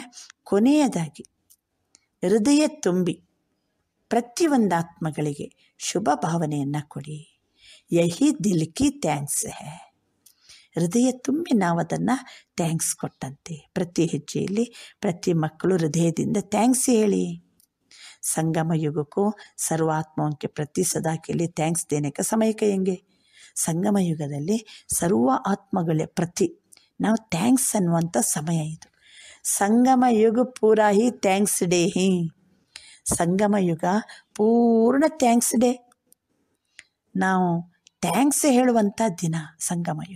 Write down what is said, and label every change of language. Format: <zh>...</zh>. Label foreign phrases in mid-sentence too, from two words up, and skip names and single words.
<kn>ಕೊನೆಯದಾಗಿ ಹೃದಯ ತುಂಬಿ ಪ್ರತಿಯೊಂದು ಆತ್ಮಗಳಿಗೆ ಶುಭ ಭಾವನೆಯನ್ನು ಕೊಡಿ.</kn> <hi>यही दिल की थैंक्स है.</hi> <kn>ಹೃದಯ ತುಂಬಿ ನಾವು ಅದನ್ನು ಥ್ಯಾಂಕ್ಸ್ ಕೊಟ್ಟಂತೆ. ಪ್ರತಿ ಹೆಜ್ಜೆಯಲ್ಲಿ ಪ್ರತಿ ಮಕ್ಕಳು ಹೃದಯದಿಂದ ಥ್ಯಾಂಕ್ಸ್ ಹೇಳಿ.</kn> <hi>संगम युग को सर्व आत्माओं के प्रति सदा के लिए थैंक्स देने का समय कहेंगे.</hi> <kn>ಸಂಗಮ ಯುಗದಲ್ಲಿ ಸರ್ವ ಆತ್ಮಗಳ ಪ್ರತಿ ನಾವು ಥ್ಯಾಂಕ್ಸ್ ಅನ್ನುವಂಥ ಸಮಯ ಇದು.</kn> <hi>संगम युग पूरा ही</hi> <en>thanks day</en> <hi>ಹಿ.</hi> <kn>ಸಂಗಮ ಯುಗ ಪೂರ್ಣ</kn> <en>thanks day.</en> <kn>ನಾವು ಥ್ಯಾಂಕ್ಸ್ ಹೇಳುವಂಥ ದಿನ ಸಂಗಮ ಯುಗ.</kn>